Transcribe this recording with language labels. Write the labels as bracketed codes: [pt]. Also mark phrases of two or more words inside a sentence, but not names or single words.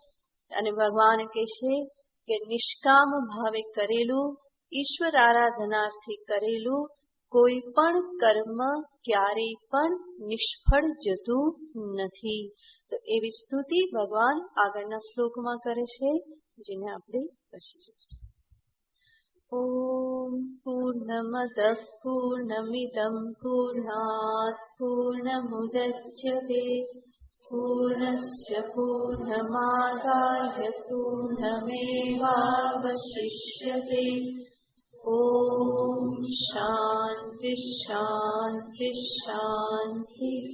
[gu] અને ભગવાન કહે છે કે નિષ્કામ ભાવે કરેલું, ઈશ્વર આરાધનાર્થી કરેલું કોઈ પણ કર્મ ક્યારેય પણ નિષ્ફળ જતું નથી. તો એવી સ્તુતિ ભગવાન આગળના શ્લોકમાં કરે છે, જેને આપણે પછી જોઈશું. [sa] ओम पूर्णमद पूर्णमिदं पूर्णात पूर्णमुदच्यते पूर्णस्य पूर्णमादाय पूर्णमेवावशिष्यते ॐ शान्ति शान्ति शान्तिः।